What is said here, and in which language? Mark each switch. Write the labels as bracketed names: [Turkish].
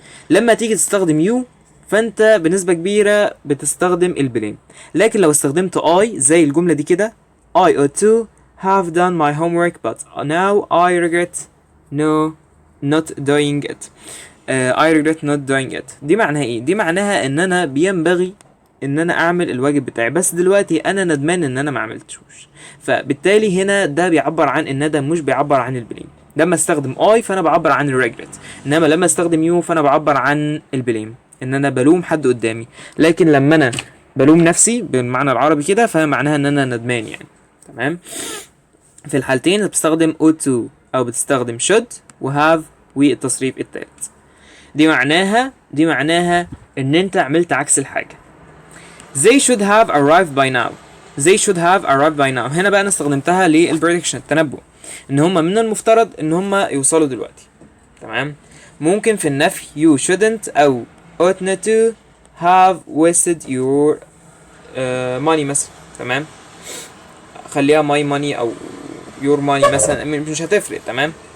[Arabic] لما تيجي تستخدم you فانت بنسبة كبيرة بتستخدم البليم، لكن لو استخدمت I زي الجملة دي كده [English] I ought to have done my homework but now I regret not doing it. I regret not doing it، [Arabic] دي معناها ايه؟ دي معناها ان انا بينبغي ان انا اعمل الواجب بتاعي، بس دلوقتي انا ندمان ان انا ما عملتوش. فبالتالي هنا ده بيعبر عن الندم، مش بيعبر عن البليم. لما استخدم I فانا بعبر عن الريجريت، انما لما استخدم [English] you [Arabic] فانا بعبر عن البليم، ان انا بلوم حد قدامي. لكن لما انا بلوم نفسي بالمعنى العربي كده فمعناها ان انا ندمان يعني، تمام؟ في الحالتين بتستخدم [English] ought to [Arabic] او بتستخدم [English] should [Arabic] وهاف والتصريف التالت. دي معناها ان انت عملت عكس الحاجة. [English] they should have arrived by now. they should have arrived by now [Arabic] هنا بقى انا استخدمتها للبريدكشن، التنبؤ، ان هما من المفترض ان هما يوصلوا دلوقتي، تمام؟ ممكن في النفي [English] you shouldn't [Arabic] او [English] ought not to have wasted your money [Arabic] مثلا، تمام؟ خليها [English] my money [Arabic] او [English] your money [Arabic] مثلا، مش هتفرق، تمام؟